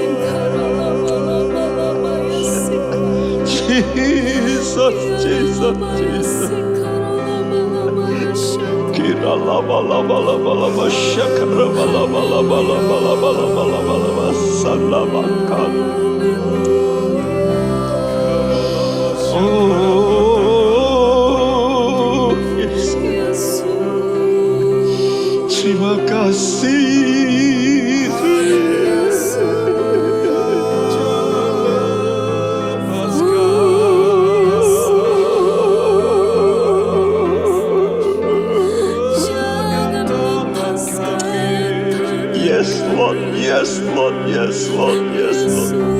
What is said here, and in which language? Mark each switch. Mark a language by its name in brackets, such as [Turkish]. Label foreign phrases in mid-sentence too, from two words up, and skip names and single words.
[English] Jesus, Jesus, Jesus. Kira laba laba laba laba shakara laba laba laba laba laba laba laba salamakan. Oh, yes. [Indonesian] Terima kasih. [English] Yes, Lord, yes, Lord, yes, Lord, yes, Lord.